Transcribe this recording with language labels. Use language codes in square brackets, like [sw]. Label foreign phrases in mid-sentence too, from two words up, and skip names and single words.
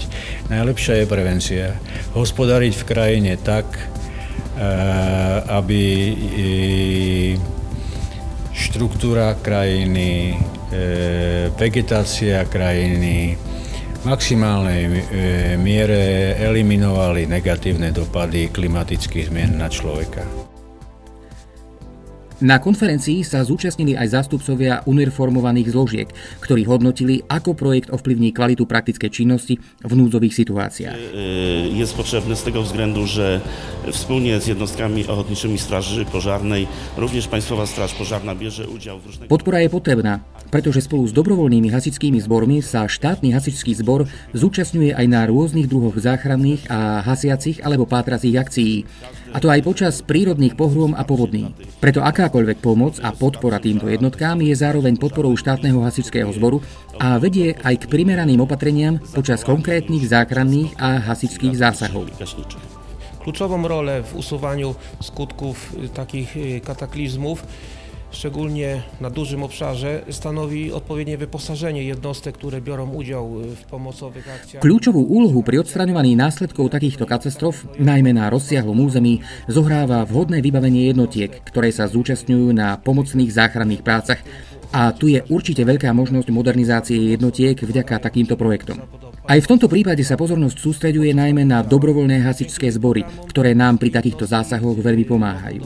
[sk] Najlepšia je prevencia. Hospodáriť v krajine tak, aby štruktúra krajiny, vegetácia krajiny v maximálnej miere eliminovali negatívne dopady klimatických zmien na človeka. Na konferencii sa zúčastnili aj zástupcovia uniformovaných zložiek, ktorí hodnotili, ako projekt ovplyvní kvalitu praktickej činnosti v núdzových situáciách. [pl] Jest potrzebny z tego względu, że wspólnie z jednostkami ochotniczymi Straży Pożarnej również Państwowa Straż Pożarna bierze udział w różnych... [sk] Podpora je potrebná, pretože spolu s dobrovoľnými hasičskými zbormi sa štátny hasičský zbor zúčastňuje aj na rôznych druhoch záchranných a hasiacich alebo pátracích akcií, a to aj počas prírodných pohrôm a povodní. Preto akákoľvek pomoc a podpora týmto jednotkám je zároveň podporou štátneho hasičského zboru a vedie aj k primeraným opatreniam počas konkrétnych záchranných a hasičských zásahov. Kluczową rolę w usuwaniu skutków takich kataklizmów, szczególnie na dużym obszarze, stanowi odpowiednie wyposażenie jednostek, które biorą udział w pomocowych akcjach. Kľúčovú úlohu pri odstraňovaní následkov takýchto katastrof, najmä na rozsiahlom území, zohráva vhodné vybavenie jednotiek, ktoré sa zúčastňujú na pomocných záchranných prácach. A tu je určite veľká možnosť modernizácie jednotiek vďaka takýmto projektom. Aj v tomto prípade sa pozornosť sústreďuje najmä na dobrovoľné hasičské zbory, ktoré nám pri takýchto zásahoch veľmi pomáhajú.